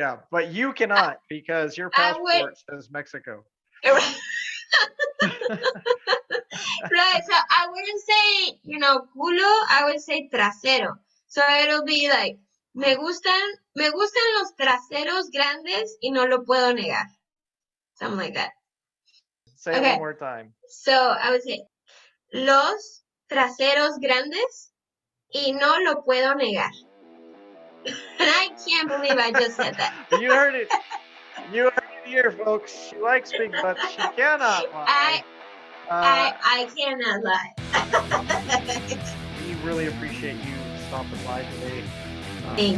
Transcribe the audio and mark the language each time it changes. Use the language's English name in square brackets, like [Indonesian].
[English] But you cannot because your passport says Mexico. Right, so I wouldn't say, culo, I would say trasero. So it'll be like, [Spanish] me gustan los traseros grandes y no lo puedo negar. [English] Something like that. Say it one more time. So I would say, [Spanish] los traseros grandes y no lo puedo negar. [English] And I can't believe I just said that. You heard it. You heard it here, folks. She likes big butts. She cannot lie. I cannot lie. We really appreciate you stopping by today. Thank